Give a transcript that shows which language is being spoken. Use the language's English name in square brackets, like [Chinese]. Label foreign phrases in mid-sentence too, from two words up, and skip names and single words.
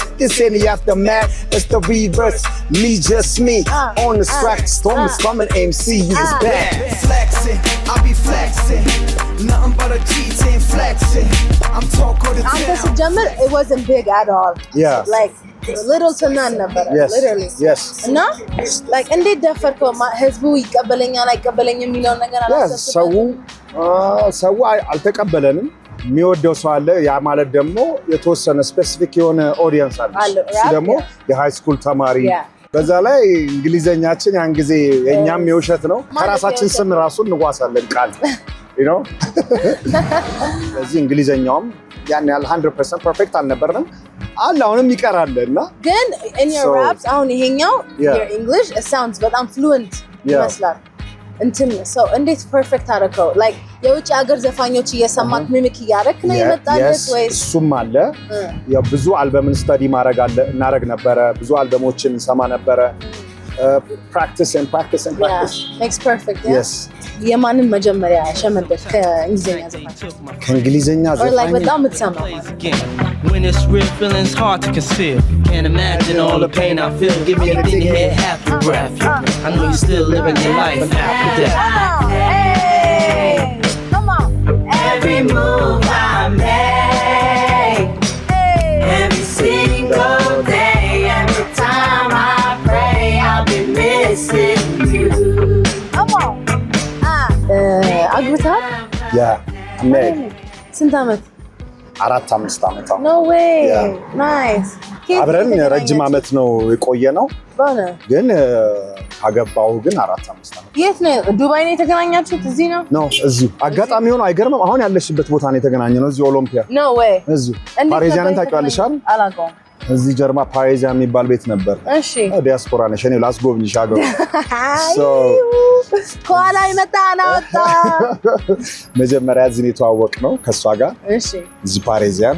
[English] This ain't the aftermath, it's the reverse. Me, just me, on the track. Storm is coming, MC is back. Flexing, I be flexing. Nothing but a G10 flexing. I'm talking to [Amharic] አንተ [English] town. [Amharic] ስትጀምር [English] it wasn't big at all. Yeah. like little to none [Amharic] ነበር [English] literally. Yes. [Amharic] እና like እንዴት ደፈርከው? ህዝቡ ይቀበለኛል አይቀበለኝም የሚለውን ነገር አላሰብክም? ሰው አልተቀበለንም። የሚወደው ሰው አለ። ያ ማለት ደግሞ የተወሰነ ስፔሲፊክ የሆነ ኦዲየንስ አለ። እሱ ደግሞ የሃይ ስኩል ተማሪ። በዛ ላይ እንግሊዘኛችን ያን ጊዜ የኛም የውሸት ነው። ከራሳችን ስም ራሱ እንዋሳለን ቃል [English] you know [Amharic] ስለዚህ እንግሊዘኛውም ያን ያህል 100% ፐርፌክት አልነበርንም። አሁንም ይቀራል እና ግን [English] in your raps [Amharic] አሁን ይሄኛው [English] your English it sounds [Amharic] በጣም fluent ይመስላል። እንትን ሰው እንዴት ፐርፌክት አደረከው? like የውጭ ሀገር ዘፋኞች እየሰማክ ሚሚክ እያደረክ ነው የመጣለት ወይስ? እሱም አለ። ያው ብዙ አልበምን ስታዲ እናረግ ነበረ። ብዙ አልበሞችን እንሰማ ነበረ። [English] practice makes perfect. Yes. [Amharic] የማንን መጀመሪያ ሸመደድ ከእንግሊዘኛ ዘፋኝ? ከእንግሊዘኛ or like በጣም የምትሰማው? [English] When it's real, feelings hard to conceal. Can't imagine all the pain I feel. Give me anything to hear half your breath. I know you're still living your life after death. Hey, come on. Every move I make, every single day, every time I pray, I'll be missing you. Come on. [Amharic] አግብተሃል? ስንት ዓመት? 4-5 ዓመት [English] no way. nice. [Amharic] አብረን ረጅም ዓመት ነው የቆየ ነው። ግን አገባው ግን 4-5 ዓመት። የት ነው? ዱባይ ነው የተገናኛችሁት? እዚህ ነው? ነው እዚሁ። አጋጣሚ ሆኖ አይገርምም? አሁን ያለሽበት ቦታ ነው የተገናኘነው። እዚሁ ኦሎምፒያ። [English] no way. [Amharic] እዚሁ ፓሪዚያንን ታውቂዋለሽ አይደል? አላውቀውም። እዚህ ጀርማ ፓሪዚያን የሚባል ቤት ነበር። እሺ ዲያስፖራ ነሽ። እኔ ላስጎብኝሽ ሀገሩ። ከኋላ ይመጣና ወጣ። መጀመሪያ እዚህ ነው የተዋወቅነው ከእሷ ጋር። እሺ እዚህ ፓሪዚያን።